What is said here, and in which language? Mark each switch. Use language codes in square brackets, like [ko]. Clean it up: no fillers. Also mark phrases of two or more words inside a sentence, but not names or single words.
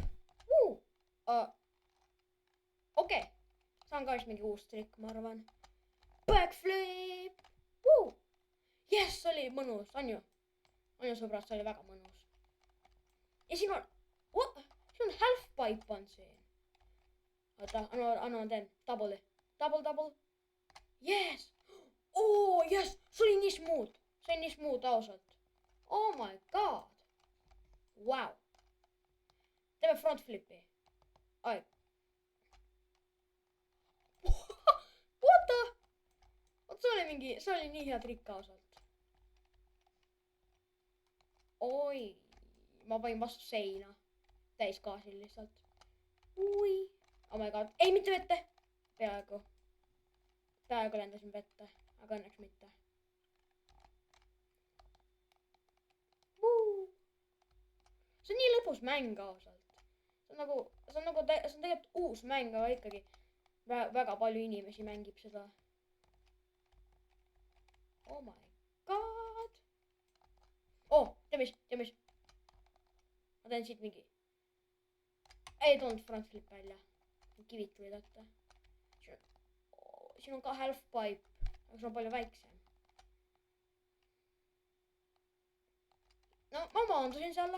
[et] Okei, see on ka vist mingi uus trikk, ma arvan. Backflip! Jess, oli mõnus, on ju? On ju, sõbrad, see oli väga mõnus. Ja siin on [en] half pipe [et] on siin. Oota, anna ma teen. [en] Double. Yes! Yes! [et] See oli nii smooth. See oli nii smooth ausalt. [en] Oh my god. Wow. [et] Teeme [en] front flipi. [et] Ai. [en] What the? [et] See oli nii hea trikk ausalt. Oi. Ma panin vastu seina. Täiskaasil lihtsalt. [en] Ui. Oh my god. [et] Ei, mitte vette. Peaaegu lendasin vette, aga õnneks mitte. See on nii lõbus mäng ausalt. See on tegelikult uus mäng, aga ikkagi väga palju inimesi mängib seda. [en] Oh my god. [et] Tead mis? Ma teen siit mingi. Ei tulnud [en] front flip [et] välja. Kivid tulid ette. Siin on ka [en] half pipe, [et] aga see on palju väiksem. No, ma maandusin selle.